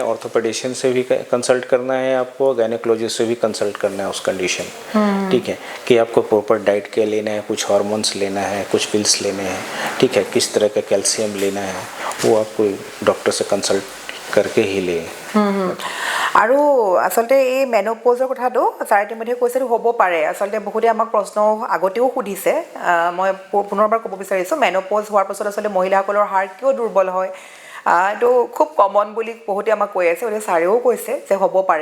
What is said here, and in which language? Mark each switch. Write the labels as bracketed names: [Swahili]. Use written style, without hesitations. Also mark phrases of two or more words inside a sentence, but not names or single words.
[Hindi] ऑर्थोपेडिशियन से भी कंसल्ट करना है आपको, गायनेकोलॉजिस्ट से भी कंसल्ट करना है उस कंडीशन, ठीक है, कि आपको [English] proper diet [Hindi] क्या लेना है, कुछ हार्मोन्स लेना है, कुछ पिल्स लेने हैं, ठीक है, किस तरह का कैल्शियम लेना है, वो आपको डॉक्टर से कंसल्ट करके ही ले। [Assamese] আৰু আচলতে এই মেনোপজৰ কথাটো ছাৰ ইতিমধ্যে কৈছে হ'ব পাৰে। আচলতে বহুতে আমাক প্ৰশ্ন আগতেও সুধিছে, মই পুনৰবাৰ ক'ব বিচাৰিছোঁ, মেনোপজ হোৱাৰ পাছত আচলতে মহিলাসকলৰ হাড় কিয় দুৰ্বল হয়, এইটো খুব কমন বুলি বহুতে আমাক কৈ আছে, গতিকে ছাৰেও কৈছে যে হ'ব পাৰে।